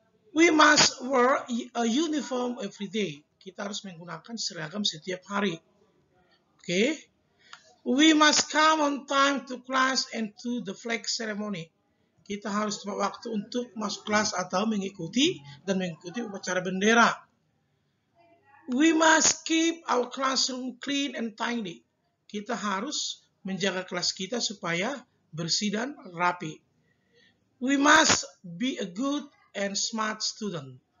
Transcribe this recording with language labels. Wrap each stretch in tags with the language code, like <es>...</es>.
<en>We must wear a uniform every day.</en> <id>Kita harus menggunakan seragam setiap hari. Oke.</id> <en>We must come on time to class and to the flag ceremony.</en> <id>Kita harus tepat waktu untuk masuk kelas atau mengikuti upacara bendera.</id> <en>We must keep our classroom clean and tidy.</en> <id>Kita harus menjaga kelas kita supaya bersih dan rapi.</id> <en>We must be a good and smart student.</en>